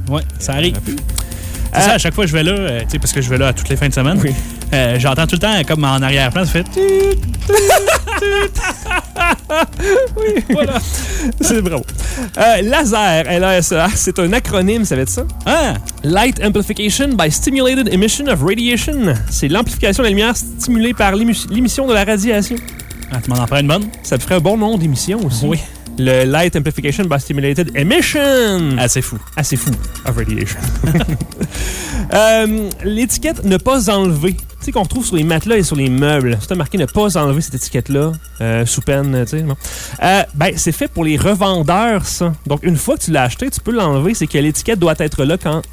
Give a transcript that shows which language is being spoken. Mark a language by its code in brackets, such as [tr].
[fr] Oui, ça arrive. C'est ça, à chaque fois que je vais là, tu sais, parce que je vais là à toutes les fins de semaine, oui. J'entends tout le temps, comme en arrière-plan, ça fait... Oui, voilà. C'est bravo. LASER, L-A-S-E-R, c'est un acronyme, ça veut dire ça? Ah! [en] Light Amplification by Stimulated Emission of Radiation. [fr] C'est l'amplification de la lumière stimulée par l'émission de la radiation. Ah, tu m'en en ferais une bonne? Ça te ferait un bon nom d'émission aussi. Oui. [en] Le Light Amplification by Stimulated Emission. [fr] Assez fou. Assez fou. [en] Of radiation. [fr] l'étiquette ne pas enlever. Tu sais, qu'on retrouve sur les matelas et sur les meubles. C'est marqué ne pas enlever cette étiquette-là, sous peine, tu sais, non? C'est fait pour les revendeurs, ça. Donc, une fois que tu l'as acheté, tu peux l'enlever. C'est que l'étiquette doit être là quand